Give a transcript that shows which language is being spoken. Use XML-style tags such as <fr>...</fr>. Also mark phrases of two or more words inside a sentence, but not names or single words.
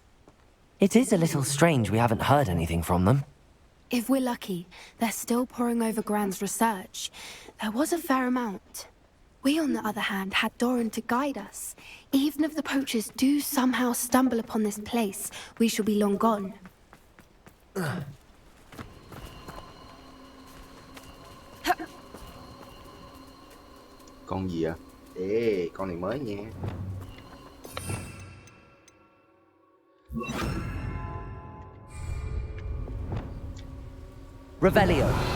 <en>It is a little strange we haven't heard anything from them. If we're lucky, they're still poring over Gran's research. There was a fair amount. We, on the other hand, had Doran to guide us. Even if the poachers do somehow stumble upon this place, we shall be long gone.</en> <vi>Con gì à? Ê, con này mới nha.</vi> <en>Revelio.</en>